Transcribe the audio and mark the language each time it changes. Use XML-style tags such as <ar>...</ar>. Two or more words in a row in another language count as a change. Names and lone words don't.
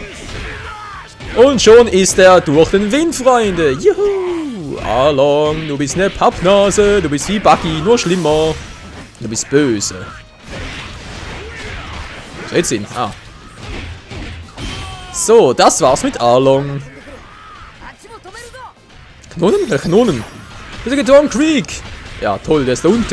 <de>Und schon ist er durch den Wind, Freunde. Juhu. Arlong, du bist eine Pappnase. Du bist wie Buggy, nur schlimmer. Du bist böse. So, jetzt ihn. Ah. So, das war's mit Arlong.</de> <ja>あっちも止めるぞ</ja> <de>Kanonen? Welche Kanonen? Das ist Don Krieg. Ja, toll, der ist da unten.</de>